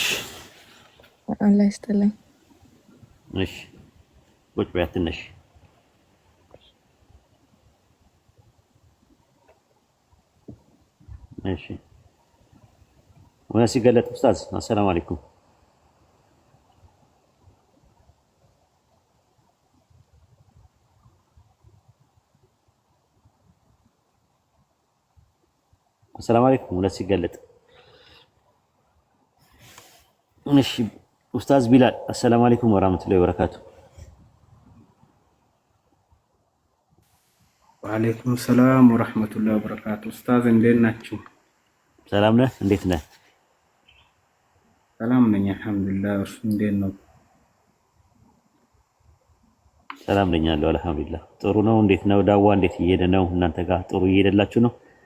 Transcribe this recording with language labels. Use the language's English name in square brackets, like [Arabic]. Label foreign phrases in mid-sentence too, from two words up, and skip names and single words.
[Amharic] አላህ ይስጥልኝ። እሺ ቁጭ በይ ትንሽ። እሺ ወነሲ ገለጥ ኡስታዝ [Arabic] السلام عليكم። السلام عليكم ولا سيقلد. [Amharic] እሺ ኡስታዝ ቢላል [Arabic] السلام عليكم ورحمة الله وبركاته. وعليكم السلام ورحمة الله وبركاته. [Amharic] ኡስታዝ እንዴት ናችሁ? ሰላም ነህ? እንዴት ነህ? ሰላም ነኝ አልሐምዱሊላህ። እርሱ እንዴት ነው? ሰላም ነኝ አለው አልሐምዱሊላህ። ጥሩ ነው። እንዴት ነው ዳዋ? እንዴት እየሄደ ነው? እናንተ ጋር ጥሩ እየሄደላችሁ ነው?